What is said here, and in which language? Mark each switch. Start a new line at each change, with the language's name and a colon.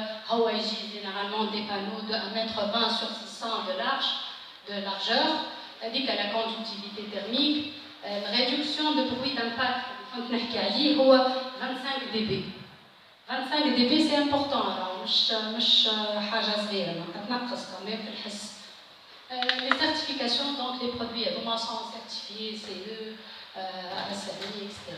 French: Hawaii généralement des panneaux de 1,20 m sur 600 de largeur, indique à la conductivité thermique, réduction de bruit d'impact, 25 dB.
Arabic: 25 dB
French: c'est important,
Arabic: مش حاجة صغيرة تنقص كمان في الحس.
French: Les certifications, donc les produits sont certifiés CE, ASMI, etc.